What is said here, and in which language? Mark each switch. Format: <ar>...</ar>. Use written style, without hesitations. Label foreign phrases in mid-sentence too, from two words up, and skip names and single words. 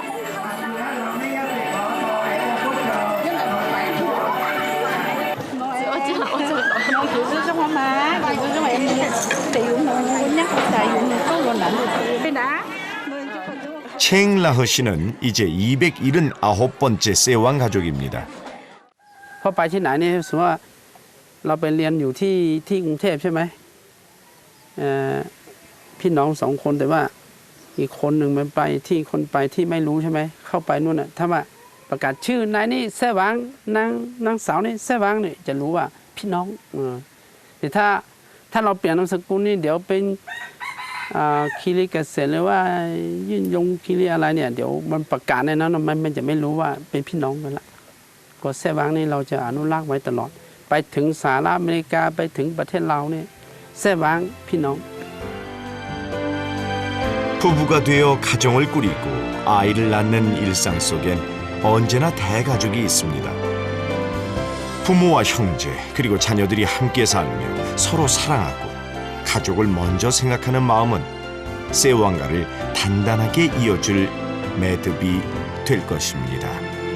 <ko>챙라허 씨는 이제 279번째 세왕 가족입니다.</ko> <th>พอไปที่ไหนเนี่ยสมมติว่าเราไปเรียนอยู่ที่กรุงเทพใช่ไหมพี่น้อง2 คนแต่ว่าอีกคนหนึ่งมันไปที่ไม่รู้ใช่ ไหมเข้าไปนู่นน่ะถ้าว่าประกาศชื่อนายนี่แซ่หวังนางสาวนี่แซ่หวังเนี่ยจะรู้ว่าพี่น้องแต่ถ้าเราเปลี่ยนนามสกุลนี่เดี๋ยวเป็นคีรีเกษตรหรือว่ายื่นยงคีรีอะไรเนี่ยเดี๋ยวมันประกาศในนั้นมันจะไม่รู้ว่าเป็นพี่น้องกันละก็แซ่หวังนี่เราจะอนุรักษ์ไว้ตลอดไปถึงสหรัฐอเมริกาไปถึงประเทศเราเนี่ยแซ่หวังพี่น้อง</th> <ko>부부가 되어 가정을 꾸리고 아이를 낳는 일상 속엔 언제나 대가족이 있습니다. 부모와 형제 그리고 자녀들이 함께 살며 서로 사랑하고 가족을 먼저 생각하는 마음은 세왕가를 단단하게 이어줄 매듭이 될 것입니다.</ko>